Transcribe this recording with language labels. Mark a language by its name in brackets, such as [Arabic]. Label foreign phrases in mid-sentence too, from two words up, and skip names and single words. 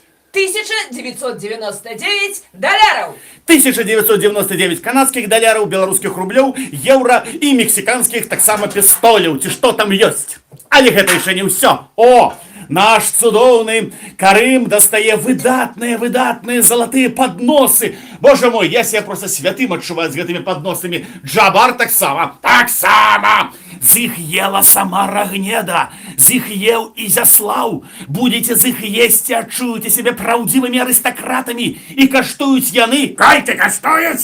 [Belarusian] 1999 даляраў. 1999 канадскіх даляраў, беларускіх рублёў, еўра і мексіканскіх таксама пістоляў, ці што там ёсць. Але гэта яшчэ не ўсё. Наш цудоўны Карым дастае выдатныя залатыя падносы. [Russian] Боже мой, я себя просто святым [Belarusian] адчуваю з гэтымі падносамі. Джабар таксама. З іх ела сама Рагнеда, з іх еў Ізяслаў. Будете з іх есці, адчуеце сябе праўдзівымі арыстакратамі. І каштуюць яны. Колькі каштуюць?